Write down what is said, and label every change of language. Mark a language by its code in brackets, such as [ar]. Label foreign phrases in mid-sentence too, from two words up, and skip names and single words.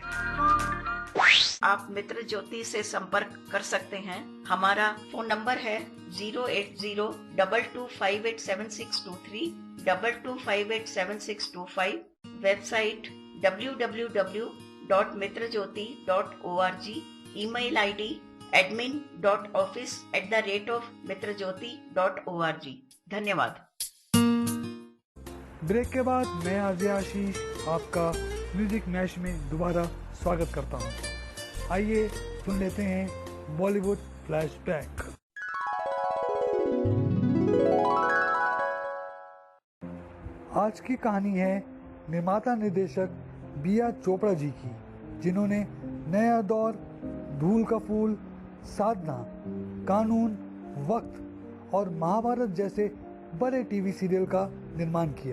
[hi] आप मित्र ज्योति से संपर्क कर सकते हैं। हमारा फोन नंबर है 08022587623 22587625। वेबसाइट www.mitrajyoti.org। [en] email ID [hi] admin.office@mitrajyoti.org। धन्यवाद। ब्रेक के बाद मैं आरजे आशीष आपका म्यूजिक मैश में दोबारा स्वागत करता हूं। आइए सुन लेते हैं बॉलीवुड फ्लैशबैक। आज की कहानी है निर्माता निर्देशक बिया चोपड़ा जी की, जिन्होंने नया दौर, धूल का फूल, साधना, कानून, वक्त और महाभारत जैसे बड़े [en] TV serial [hi] का निर्माण किया।